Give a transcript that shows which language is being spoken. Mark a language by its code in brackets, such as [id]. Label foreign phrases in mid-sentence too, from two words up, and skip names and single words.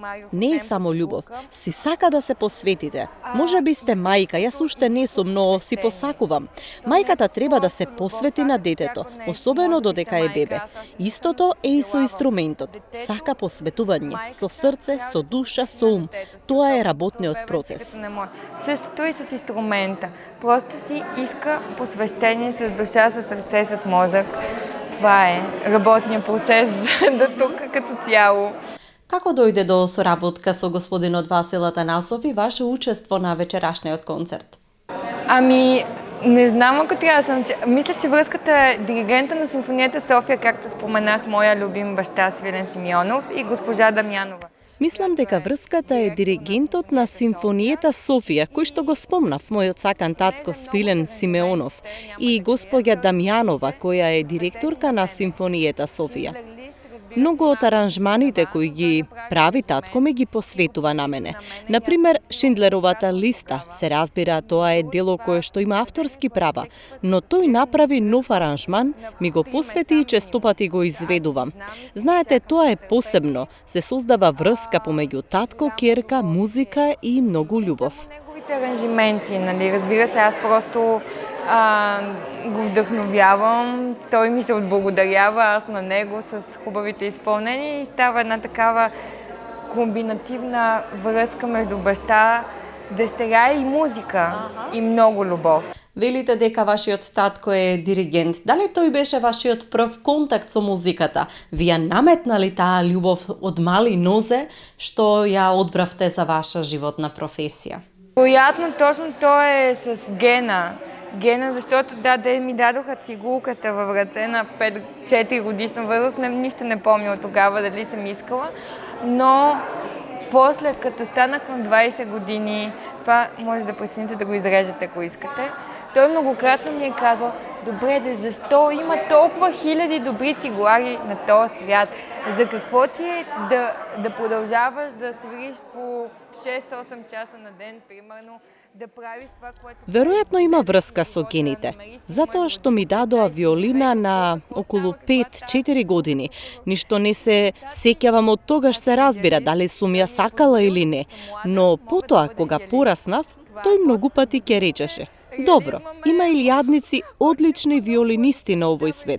[mk] Не е само љубов, си сака да се посветите. Може би сте мајка, јас уште не сум, но си посакувам. Мајката треба да се посвети на детето, особено додека е бебе. Истото е и со инструментот. Сака посветување, со срце, со душа, со ум. Тоа е работниот процес. [bg] Същото и с инструмента. Просто си иска посвещение с душа, с сърце, с мозък. Това е работният процес до тук като цяло. [mk] Како дојде до соработка со господинот Васил Атанасов и ваше учество на вечерашниот концерт? [bg] Ами, не знам ако трябва да съм... Мисля, че връзката е диригента на Симфонията София, както споменах, моя любим баща Свилен Симеонов и госпожа Дамјанова. [mk] Мислам дека врската е диригентот на Симфонијата Софија, кој што го спомнав, мојот сакан татко Свилен Симеонов, и госпоѓа Дамјанова, која е директорка на Симфонијата Софија. Многу од аранжманите кои ги прави татко ми ги посветува на мене. Например, Шиндлеровата листа, се разбира, тоа е дело кое што има авторски права, но тој направи нов аранжман, ми го посвети и честопати го изведувам. Знаете, тоа е посебно, се создава врска помеѓу татко, ќерка, музика и многу љубов. [bg] Неговите аранжименти, нали, разбира се, аз просто го вдъхновявам, той ми се отблагодарява, аз на него с хубавите изпълнения и става една такава комбинативна връзка между баща, дъщеря и музика и много любов. [mk] Велите дека вашиот татко е диригент. Дали тој беше вашиот прв контакт со музиката? Вие наметнали таа љубов од мали нозе што ја одбравте за ваша животна професија? [bg] Вероятно точно то е с гена. Гена, защото ми дадоха цигулката във ръце на 4 годишна възраст. Нищо не помня от тогава дали съм искала. Но после, като станах на 20 години, това може да прецените да го изрежете, ако искате, той многократно ми е казал: добре, защо има толкова хиляди добри цигулари на този свят? За какво ти е да продължаваш да свириш по 6-8 часа на ден, примерно, да правиш това, което... [mk] Веројатно има врска со гените, затоа што ми дадоа виолина на околу 5-4 години. Ништо не се сеќавам од тогаш, се разбира дали сум ја сакала или не, но потоа кога пораснав, тој многу пати ќе речеше: добро, има илјадници одлични виолинисти на овој свет.